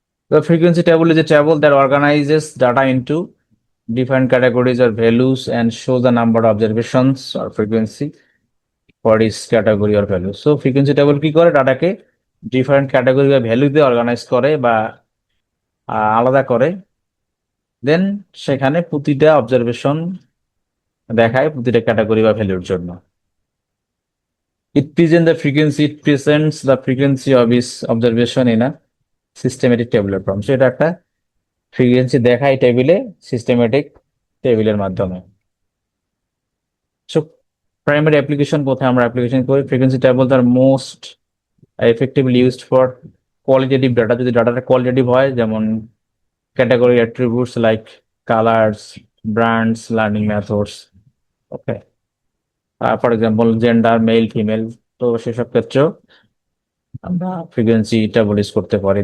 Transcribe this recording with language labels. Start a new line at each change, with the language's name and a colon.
English: The frequency table is a table that organizes data into different categories or values and shows the number of observations or frequency for each category or value.
Bangla: So frequency table কি করে, ডাটাকে different category বা ভ্যালুতে organise করে বা আলাদা করে, দেন সেখানে প্রতিটা অবজারভেশন দেখায় প্রতিটা ক্যাটাগরি বা ভ্যালুর জন্য।
English: It presents the frequency of each observation in a systematic tabular form.
Bangla: So এটা একটা ফ্রিকোয়েন্সি দেখায় টেবিলে, সিস্টেমেটিক টেবিলের মাধ্যমে।
English: so primary application
Bangla: কোথায় আমরা অ্যাপ্লিকেশন করি,
English: Frequency table আর most effectively used for qualitative data.
Bangla: যদি ডাটাটা কোয়ালিটেটিভ হয়, যেমন
English: category attributes like colours, brands, learning methods,
Bangla: okay, for example gender, mail, female, তো সেসব ক্ষেত্রেও আমরা ফ্রিকোয়েন্সি টেবল ইউজ করতে পারি।